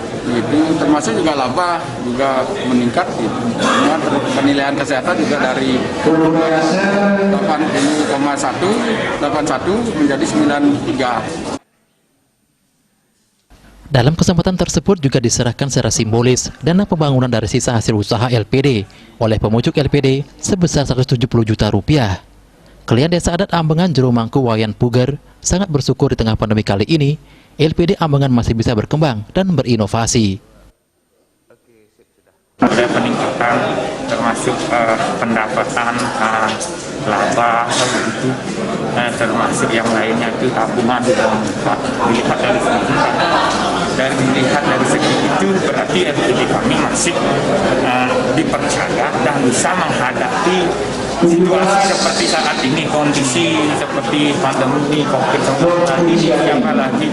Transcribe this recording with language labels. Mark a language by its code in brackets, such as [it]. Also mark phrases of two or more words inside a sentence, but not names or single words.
[id] Itu termasuk juga laba juga meningkat gitu. Penilaian kesehatan juga dari 80,81 menjadi 93. Dalam kesempatan tersebut juga diserahkan secara simbolis dana pembangunan dari sisa hasil usaha LPD oleh pemucuk LPD sebesar 170 juta rupiah. Klien Desa Adat Ambengan Jero Mangku Wayan Puger sangat bersyukur di tengah pandemi kali ini LPD Ambengan masih bisa berkembang dan berinovasi. Ada peningkatan termasuk pendapatan, laba, begitu, termasuk yang lainnya itu tabungan sudah dilihat dari segi dan dilihat dari segi itu berarti LPD kami masih dipercaya dan bisa menghadapi situasi seperti saat ini, kondisi seperti pandemi COVID-19 ini, apalagi.